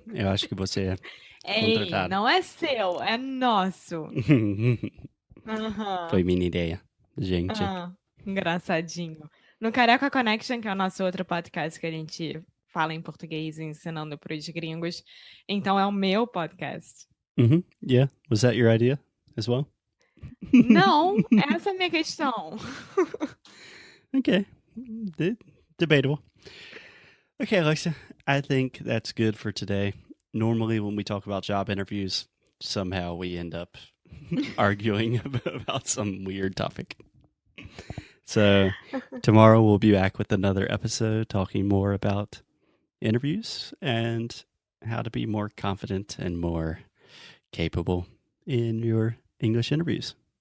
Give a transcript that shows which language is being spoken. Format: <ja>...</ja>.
<pt>Eu acho que você é Ei, contratado. não é seu, é nosso. Aham. Foi minha ideia, gente. Ah, engraçadinho. No Careca Connection, que é o nosso outro podcast que a gente fala em português ensinando para os gringos. Então é o meu podcast.</pt> <en>Yeah, was that your idea as well?</en> <pt>Não, essa é a minha questão.</pt> <en>Okay, debatable. Okay, Alexa, I think that's good for today. Normally, when we talk about job interviews, somehow we end up arguing about some weird topic. So, tomorrow we'll be back with another episode talking more about interviews and how to be more confident and more capable in your English interviews.</en>